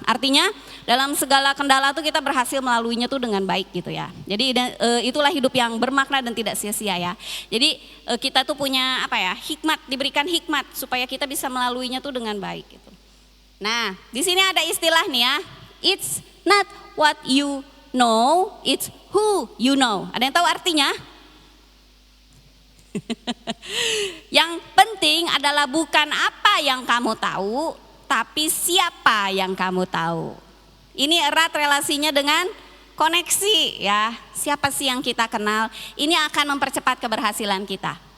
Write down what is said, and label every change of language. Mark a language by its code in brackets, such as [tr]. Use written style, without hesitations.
[id] Artinya dalam segala kendala tuh kita berhasil melaluinya tuh dengan baik gitu ya. Jadi itulah hidup yang bermakna dan tidak sia-sia ya. Jadi kita tuh punya apa ya? Hikmat, diberikan hikmat supaya kita bisa melaluinya tuh dengan baik gitu. Nah, di sini ada istilah nih ya. [en] It's not what you know, it's who you know. [id] Ada yang tahu artinya? Yang penting adalah bukan apa yang kamu tahu, tapi siapa yang kamu tahu. Ini erat relasinya dengan koneksi ya. Siapa sih yang kita kenal? Ini akan mempercepat keberhasilan kita.